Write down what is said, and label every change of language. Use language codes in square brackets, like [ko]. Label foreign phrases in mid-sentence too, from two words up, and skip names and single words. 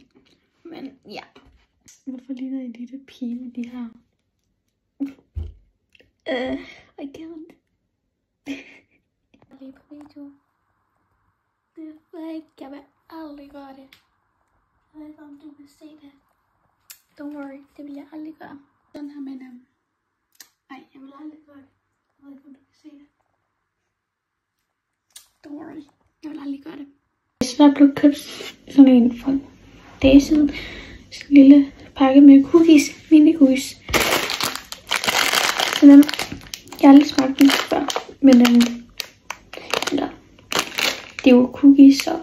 [da] Men ja. Hvorfor ligner en lille pige med de her? [en] I can't. [da] Lige på video. Det ved ikke, jeg vil aldrig gøre det. Jeg ved ikke, om du vil se det. [en] Don't worry, [da] det vil jeg aldrig gøre. Sådan her, men ej, jeg vil aldrig gøre det. Jeg ved ikke, om du kan se det. [en] Don't worry, [da] jeg vil aldrig gøre det. Så jeg blevet købt sådan en for en dag siden. Sådan en lille pakke med cookies, mini cookies. Så dem, jeg har aldrig smagt dem før, men eller, det er jo cookies, så.